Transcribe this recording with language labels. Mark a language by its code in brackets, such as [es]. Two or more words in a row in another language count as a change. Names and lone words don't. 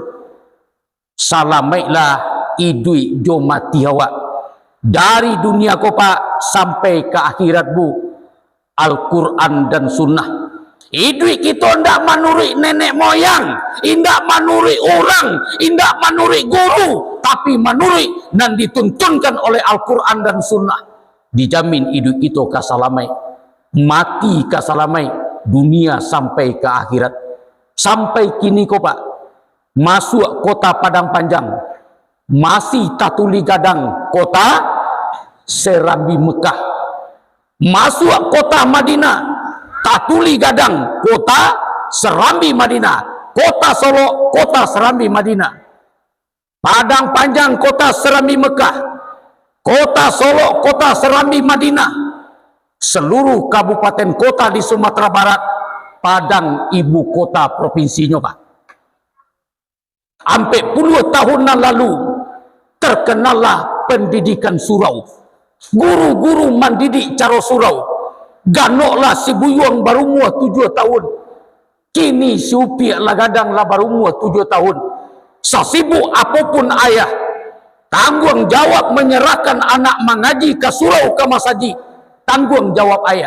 [min] Salamailah idui jo mati awak dari dunia ko pak sampai ke akhirat bu. Al-Quran dan Sunnah. Idui kita ndak manuri nenek moyang, indak manuri orang, indak manuri guru, tapi manuri dan dituntunkan oleh Al-Quran dan Sunnah. Dijamin hidup kita kasalamai, mati kasalamai, dunia sampai ke akhirat. Sampai kini ko pak, masuk kota Padang Panjang, masih tatuli gadang kota Serambi Mekah. Masuk kota Madinah, tatuli gadang kota Serambi Madinah. Kota Solo, kota Serambi Madinah. Padang Panjang, kota Serambi Mekah. Kota Solo, kota Serambi Madinah. [id] Seluruh kabupaten kota di Sumatera Barat, Padang ibu kota provinsinya pak. Hampir puluh tahun yang lalu terkenallah pendidikan surau. Guru-guru mendidik cara surau. [min] Ganoklah si buyuang baru umur 7 tahun. Kini si upi lah gadang lah baru umur 7 tahun. [id] Sesibuk apapun ayah, tanggung jawab menyerahkan anak mengaji ke surau ke masjid. Tanggung jawab ayah.